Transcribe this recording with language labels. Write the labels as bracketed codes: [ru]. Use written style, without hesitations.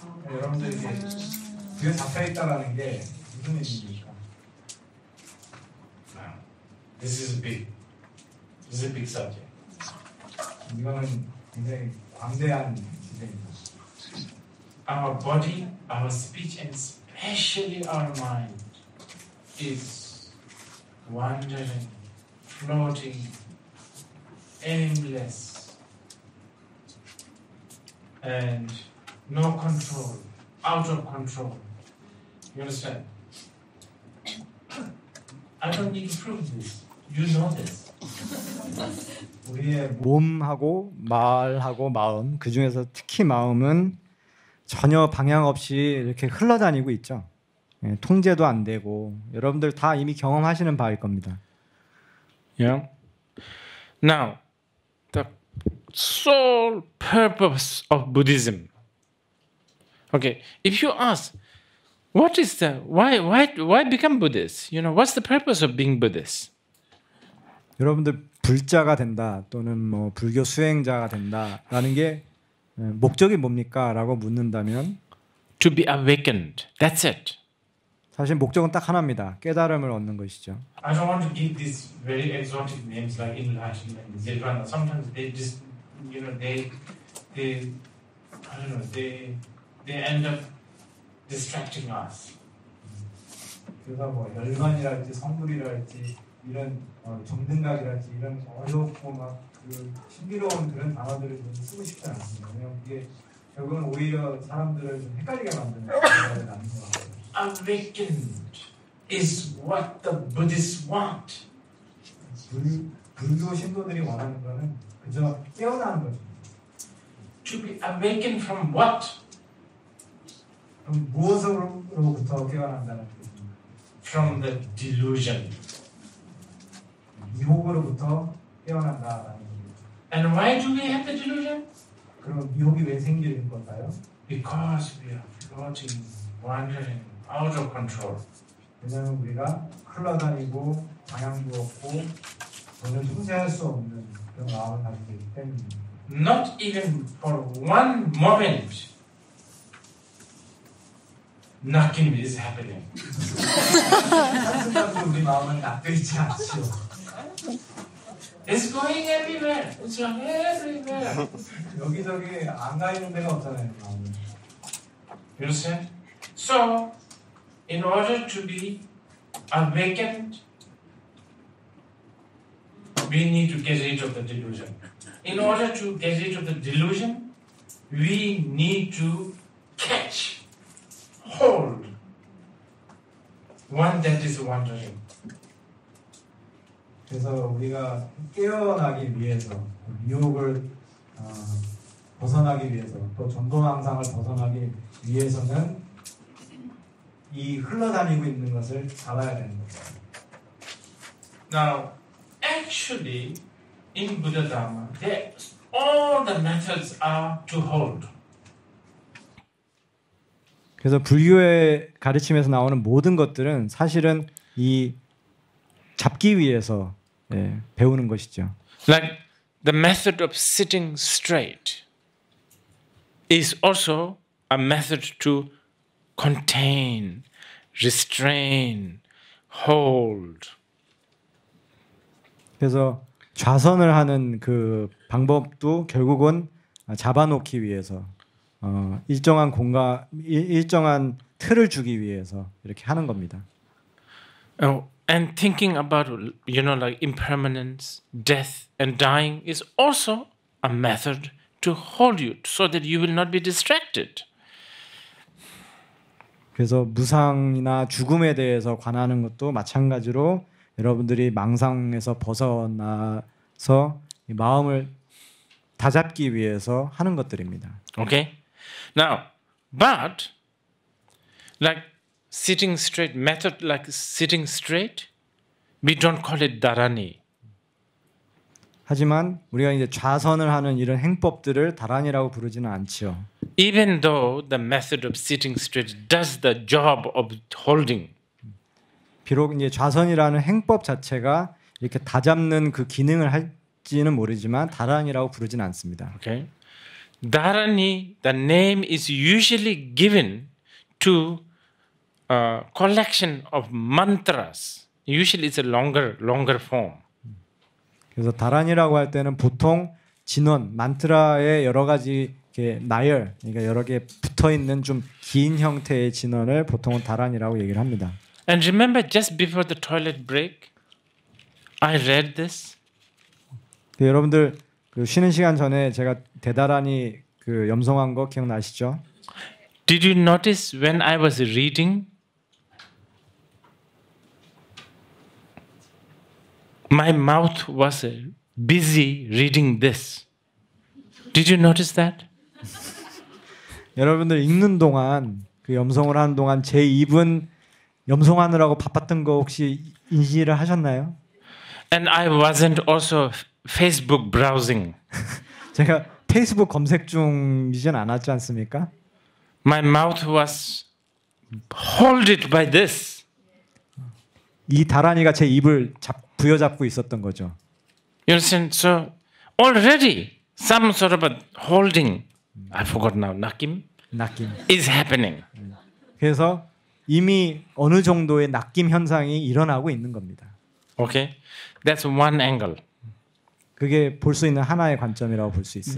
[ko] 여러분들 이게 뒤에 잡혀 있다라는 게 무슨 의미입니까? [en] Wow. This is a big subject. [ko] 이거는 굉장히 광대한 주제입니다. [en] Our body, our speech, and especially our mind is wandering, floating, aimless, and no control, out of control. You understand? I don't need to prove this. You know this. [ko] 우리의 몸하고 말하고 마음, 그 중에서 특히 마음은 전혀 방향 없이 이렇게 흘러다니고 있죠. 통제도 안 되고 여러분들 다 이미 경험하시는 바일 겁니다. [en] Yeah. Now, the sole purpose of Buddhism. Okay, if you ask, what is the why become Buddhist? You know, what's the purpose of being Buddhist? [ko] 여러분들 불자가 된다 또는 뭐 불교 수행자가 된다라는 게 목적이 뭡니까? 라고 묻는다면 [en] To be awakened. That's it. [ko] 사실 목적은 딱 하나입니다. 깨달음을 얻는 것이죠. [en] I don't want to give these very exotic names like enlightenment, nirvana. Sometimes they just, you know, they I don't know, they end up distracting us. [ko] 그래서 뭐 열반이랄지 성불이랄지 이런 정등각이랄지 이런 어렵고 막 그 신비로운 그런 단어들을 좀 쓰고 싶지 않습니다. 왜냐면 그게 결국은 오히려 사람들을 좀 헷갈리게 만드는 단어들이 아닌 것 같아요. [en] Awakened is what the Buddhists want. [ko] 불교 신도들이 원하는 거는 그저 깨어나는 거죠. [en] To be awakened from what? [ko] 그럼 무엇으로부터 깨어난다는 뜻입니다. [en] From the delusion. [ko] 미혹으로부터 깨어난다라는 겁니다. [en] And why do we have the delusion? [ko] 그럼 미혹이 왜 생기는 걸까요? [en] Because we are floating, wandering, out of control. [ko] 왜냐하면 우리가 흘러다니고 방향도 없고 전혀 통제할 수 없는 그런 마음을 가지고 있기 때문입니다. [en] Not even for one moment, knocking is happening. [ko] 한순간도 우리 마음은 놔둬 있지 않지요. [en] It's going everywhere. It's going everywhere. [ko] 여기저기 안 가 있는 데가 없잖아요, 마음은. [en] You understand? So, in order to be awakened, we need to get rid of the delusion. In order to get rid of the delusion, we need to catch, hold one that is wandering. [ko] 그래서 우리가 깨어나기 위해서 유혹을 벗어나기 위해서 또 전도망상을 벗어나기 위해서는 이 흘러다니고 있는 것을 잡아야 되는 거죠. [en] Now, actually, in Buddha Dharma, all the methods are to hold. [ko] 그래서 불교의 가르침에서 나오는 모든 것들은 사실은 이 잡기 위해서 배우는 것이죠. [en] Like the method of sitting straight is also a method to contain, restrain, hold. [ko] 그래서 좌선을 하는 그 방법도 결국은 잡아놓기 위해서 일정한 공간, 일정한 틀을 주기 위해서 이렇게 하는 겁니다. [en] And thinking about, like impermanence, death, and dying is also a method to hold you so that you will not be distracted. [ko] 그래서 무상이나 죽음에 대해서 관하는 것도 마찬가지로 여러분들이 망상에서 벗어나서 이 마음을 다잡기 위해서 하는 것들입니다. [en] Okay? Now, but like sitting straight, method like sitting straight, we don't call it dharani. [ko] 하지만 우리가 이제 좌선을 하는 이런 행법들을 다란이라고 부르지는 않지요. [en] Even though the method of sitting straight does the job of holding. [ko] 비록 이제 좌선이라는 행법 자체가 이렇게 다잡는 그 기능을 할지는 모르지만 다란이라고 부르지는 않습니다. [en] Okay? Dharani, the name is usually given to a collection of mantras. Usually it's a longer form. [ko] 그래서 다란이라고 할 때는 보통 진원, 만트라의 여러 가지 이렇게 나열, 그러니까 여러 개 붙어 있는 좀 긴 형태의 진원을 보통은 다란이라고 얘기를 합니다. [en] And remember, just before the toilet break, I read this. [ko] 여러분들 그 쉬는 시간 전에 제가 대다란히 그 염송한 거 기억나시죠? [en] Did you notice when I was reading? My mouth was busy reading this. Did you notice that? [ko] 여러분들 읽는 동안 그 염송을 하는 동안 제 입은 염송하느라고 바빴던 거 혹시 인지를 하셨나요? [en] And I wasn't also Facebook browsing. [ko] 제가 페이스북 검색 중이진 않았지 않습니까? [en] My mouth was holded by this. [ko] 이 다란이가 제 입을 부여잡고 있었던 거죠. [en] You understand? So already some sort of a holding, I forgot now, nakim, is happening. [ko] 그래서 이미 어느 정도의 낚임 현상이 일어나고 있는 겁니다. [en] Okay, that's one angle. [ko] 그게 볼 수 있는 하나의 관점이라고 볼 수 있어요.